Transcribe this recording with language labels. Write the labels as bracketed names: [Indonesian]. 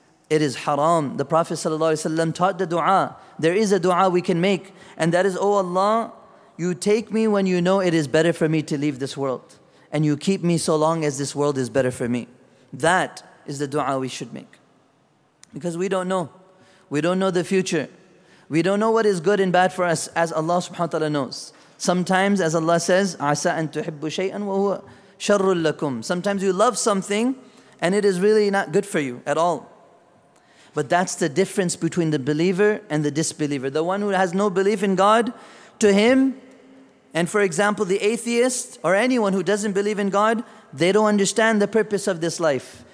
[English] It is haram. The Prophet ﷺ taught the dua. There is a dua we can make, and that is, oh Allah, you take me when you know it is better for me to leave this world, and you keep me so long as this world is better for me. That is the dua we should make. Because we don't know. We don't know the future. We don't know what is good and bad for us, as Allah subhanahu wa ta'ala knows. Sometimes, as Allah says, [Arabic] عَسَىٰ أَن تُحِبُّ شَيْئًا وَهُوَ شَرٌّ لَكُمْ. [English] Sometimes you love something and it is really not good for you at all. But that's the difference between the believer and the disbeliever. The one who has no belief in God, to him, and for example, the atheist or anyone who doesn't believe in God, they don't understand the purpose of this life.